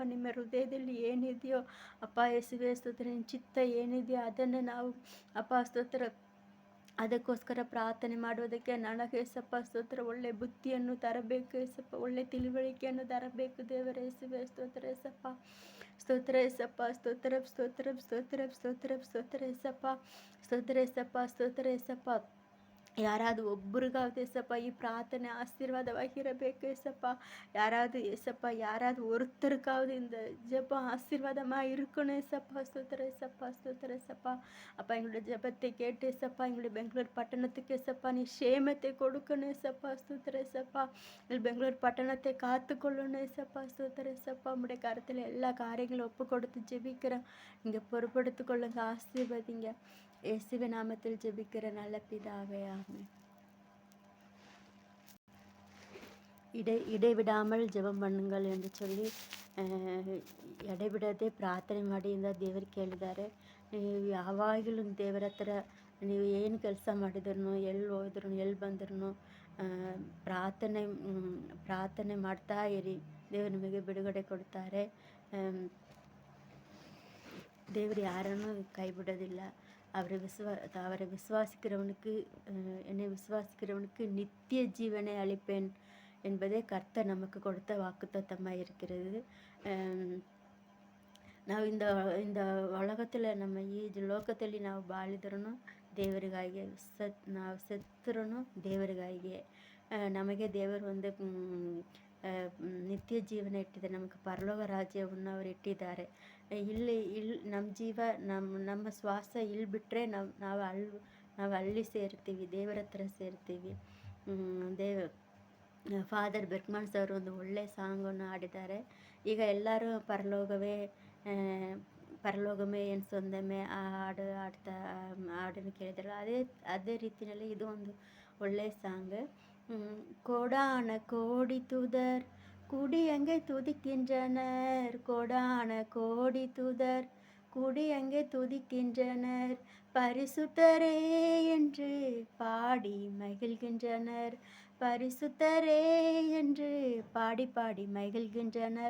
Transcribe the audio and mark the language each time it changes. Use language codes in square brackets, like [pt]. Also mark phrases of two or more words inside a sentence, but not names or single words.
[kn] ನಿಮ್ಮ ಹೃದಯದಲ್ಲಿ ಏನಿದೆಯೋ ಅಪ್ಪ ಯೇಸುವೆ ಸ್ತೋತ್ರ, ನಿಮ್ಮ ಚಿತ್ತ ಏನಿದೆಯೋ ಅದನ್ನು ನಾವು ಅಪ್ಪ ಸ್ತೋತ್ರ ಅದಕ್ಕೋಸ್ಕರ ಪ್ರಾರ್ಥನೆ ಮಾಡುವುದಕ್ಕೆ ನನಗೆ ಯೇಸಪ್ಪ ಸ್ತೋತ್ರ ಒಳ್ಳೆ ಬುದ್ಧಿಯನ್ನು ತರಬೇಕು ಯೇಸಪ್ಪ, ಒಳ್ಳೆ ತಿಳುವಳಿಕೆಯನ್ನು ತರಬೇಕು ದೇವರೇ ಯೇಸುವೆ. ಸ್ತೋತ್ರ ಯೇಸಪ್ಪ. ಸ್ತೋತ್ರ ಯೇಸಪ್ಪ. ಸ್ತೋತ್ರ ಸ್ತೋತ್ರ ಸ್ತೋತ್ರ ಸ್ತೋತ್ರ ಸ್ತೋತ್ರ ಯೇಸಪ್ಪ. ಸ್ತೋತ್ರ ಯೇಸಪ್ಪ. ಸ್ತೋತ್ರ ಯೇಸಪ್ಪ. ಯಾರಾದರೂ ಒಬ್ಬರಿಗಾவது ಏಸಪ್ಪ ಈ ಪ್ರಾರ್ಥನೆ ஆசீர்வாதವಾಗಿರಬೇಕು ஏசப்பா. [ta] யாராவது ஏசப்பா, யாராவது ஒருத்தருக்காவது இந்த ஜெபம் ஆசீர்வாதமாக இருக்கணும் ஏசப்பா. ஸ்தோத்திர ஏசப்பா. ஸ்தோத்திர ஏசப்பா. அப்பா, எங்களுடைய ஜெபத்தை கேட்டு ஏசப்பா, எங்களுடைய பெங்களூர் பட்டணத்துக்கு ஏசப்பா நீ சேமத்தை கொடுக்கணும் ஏசப்பா. ஸ்தோத்திர ஏசப்பா. எங்கள் பெங்களூர் பட்டணத்தை காத்துக்கொள்ளணும் ஏசப்பா. ஸ்தோத்திர ஏசப்பா. உங்களுடைய கருத்தில் எல்லா காரியங்களும் ஒப்பு கொடுத்து ஜெபிக்கிறோம். நீங்கள் பொறுப்படுத்திக் கொள்ளுங்க, ஆசீர்வதிங்க. இயேசுவின் நாமத்தில் ஜெபிக்கிற நல்ல பிதாவே, ஆமென். இடைவிடாமல் ஜெபம் பண்ணுங்கள் ಎಂದು சொல்லಿ [kn] ಎಡೆಬಿಡದೆ ಪ್ರಾರ್ಥನೆ ಮಾಡಿ ಅಂತ ದೇವರು ಕೇಳಿದ್ದಾರೆ. ನೀವು ಯಾವಾಗಲೂ ದೇವರ ಹತ್ರ ನೀವು ಏನು ಕೆಲಸ ಮಾಡಿದ್ರು, ಎಲ್ಲಿ ಹೋದ್ರು, ಎಲ್ಲಿ ಬಂದ್ರು ಪ್ರಾರ್ಥನೆ ಮಾಡ್ತಾ ಇರಿ. ದೇವರು ನಿಮಗೆ ಬಿಡುಗಡೆ ಕೊಡ್ತಾರೆ. [ta] தேவர் யாரனும் கைவிடுவதில்லை. அவரை விசுவாசிக்கிறவனுக்கு என்னை விசுவாசிக்கிறவனுக்கு நித்திய ஜீவனை அளிப்பேன் என்பதே கர்த்தர் நமக்கு கொடுத்த வாக்குத்தத்தமாக இருக்கிறது. [kn] ನಾವು [ta] இந்த ಉಲಗத்தில் [kn] ನಮ್ಮ ಈ ಲೋಕದಲ್ಲಿ ನಾವು ಬಾಳಿದ್ರೂ ದೇವರಿಗಾಗಿ, ನಾವು ಸತ್ತರೂ ದೇವರಿಗಾಗಿ. ನಮಗೆ ದೇವರು ಒಂದು ನಿತ್ಯ ಜೀವನ ಇಟ್ಟಿದ್ದಾರೆ, ನಮಗೆ ಪರಲೋಕ ರಾಜ್ಯವನ್ನು ಅವರು ಇಟ್ಟಿದ್ದಾರೆ. ಇಲ್ಲಿ ನಮ್ಮ ಶ್ವಾಸ ಇಲ್ಲಿ ಬಿಟ್ಟರೆ ನಾವು ಅಲ್ಲಿ ಸೇರ್ತೀವಿ, ದೇವರ ಹತ್ರ ಸೇರ್ತೀವಿ. ಫಾದರ್ ಬೆರ್ಕ್ಮನ್ಸ್ ಅವರು ಒಂದು ಒಳ್ಳೆಯ ಸಾಂಗನ್ನು ಹಾಡಿದ್ದಾರೆ. ಈಗ ಎಲ್ಲರೂ ಪರಲೋಕಮೇ ಎನ್ ಸೊಂದಮೇ ಆ ಹಾಡನ್ನು ಕೇಳಿದಾರೆ. ಅದೇ ರೀತಿಯಲ್ಲಿ ಇದು ಒಂದು ಒಳ್ಳೆಯ ಸಾಂಗ್. [ta] கோடான கோடி தூதர் கூடி அங்கே துதிக்கின்றனர், கோடான கோடி தூதர் கூடி அங்கே துதிக்கின்றனர், பரிசுத்தரே என்று பாடி மகிழ்கின்றனர், பரிசுத்தரே என்று பாடி பாடி மகிழ்கின்றனர்.